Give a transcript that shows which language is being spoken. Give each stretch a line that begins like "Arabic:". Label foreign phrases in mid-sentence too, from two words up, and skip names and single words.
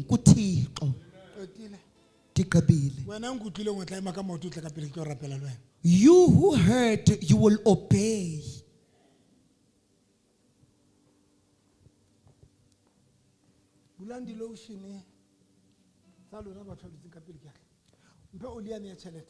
Xhosa: Kuthixo. Ndiqebile.
Southern Sotho: Wena nkutlwile o tla ema ka maoto o tle ka pele ke o rapela le wena.
English: You who heard, you will obey.
Southern Sotho: Bulang di lotion tsa lona batho ba dutseng ka pele ke a. Mphe oli yane ya tjhelete.